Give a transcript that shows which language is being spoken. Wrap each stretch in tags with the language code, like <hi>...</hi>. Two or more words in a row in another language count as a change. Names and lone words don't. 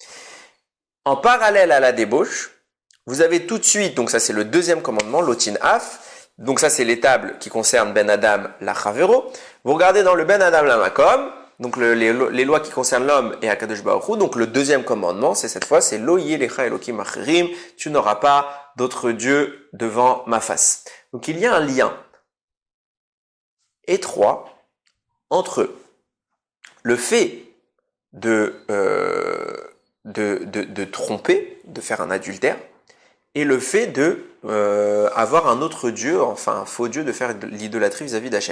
<fr>En parallèle à la débauche, vous avez tout de suite, donc ça c'est le deuxième commandement, l'otin af, donc ça c'est les tables qui concernent</fr> <he>בין אדם לחברו.</he> <fr>Vous regardez dans le</fr> <he>בין אדם למקום,</he> <fr>donc les lois qui concernent l'homme et</fr> <he>הקדוש ברוך הוא,</he> <fr>donc le deuxième commandement, c'est</fr> <he>לא יהיה לך אלוקים אחרים,</he> <fr>tu n'auras pas d'autre Dieu devant ma face. Donc il y a un lien étroit entre le fait de tromper, de faire un adultère, et le fait de avoir un autre Dieu, enfin un faux Dieu, de faire l'idolâtrie vis-à-vis d'Hachem.</fr>